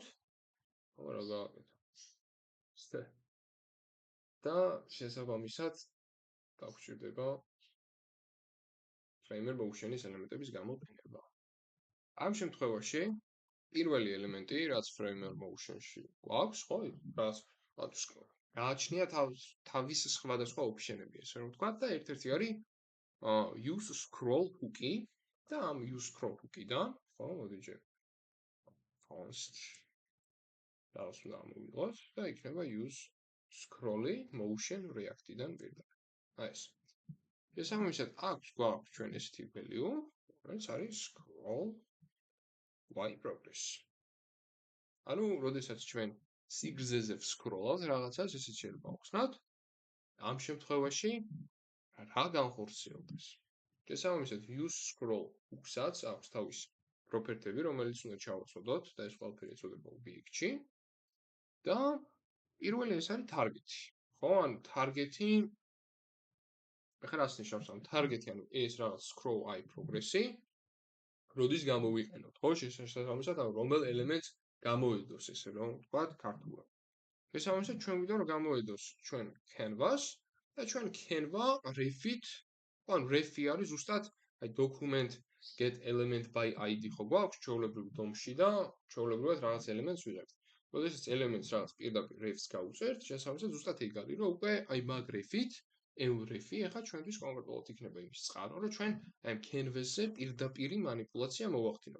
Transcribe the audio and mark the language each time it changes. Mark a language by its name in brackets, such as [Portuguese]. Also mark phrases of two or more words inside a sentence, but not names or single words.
[Georgian] ხო რა გავაკეთო. და შესაბამისად დაგვჭირდება [English] framer motion-ის [Georgian] ელემენტების გამოყენება. ამ შემთხვევაში პირველი ელემენტი რაც [English] framer motion-ში [Georgian] გვაქვს, ხო, რაც გააჩნია თავის სხვადასხვა ოპშენები, ესე რომ ვთქვათ და ერთ-ერთი არის [English] use scroll hook-ი [Georgian] და ამ [English] use scroll hook-იდან, [Georgian] ხო, მოდი ჯერ const და მოვიღოთ და იქნება [English] use scroll-ი motion React-იდან [Georgian] პირდაპირ. აი ეს. შესაბამისად აქვს გვაქვს ჩვენ ესეთი value, რომელიც არის [English] scroll y progress. [Georgian] ანუ, როდესაც ჩვენ სიგრძეზე ვსკროლავთ რაღაცას, ესეც შეიძლება ვხსნათ. ამ შემთხვევაში რა განხორციელდეს? შესაბამისად [English] use scroll hook-საც [Georgian] აქვს თავის პროპერტები, რომელიც უნდა ჩავაცოდოთ და ეს ყველაფერი ეწოდება object-ში. და პირველი ეს არის target-ი. ხო, ანუ target-ი ეხლა რას ნიშნავს ამ target-ი, ანუ ეს რაღაც [English] scroll i progress-ი, [Georgian] როდის გამოვიყენოთ, ხო, შესაბამისად, ანუ რომელ ელემენტს გამოედოს ესე რომ ვთქვათ ქართულად. შესაბამისად ჩვენ გვინდა რომ გამოედოს ჩვენ canvas და ჩვენ [English] Canva ref-ით, [Georgian] ანუ ref-ი არის ზუსტად აი [English] document get element by id [Georgian] ხო გვაქვს ჩვეულებრივ DOM-ში და ჩვეულებრივად რაღაც ელემენტს ვიღებთ. როდესაც ელემენტს რაღაც პირდაპირ refs გავუწერთ, შესაბამისად ზუსტად ეგ არის, რომ უკვე აი მაგ refit, ref-ი ახლა ჩვენთვის კონკრეტულად იქნება იმის წყარო, რომ ჩვენ აი canvas-ზე პირდაპირ манипуляცია მოვახდინოთ.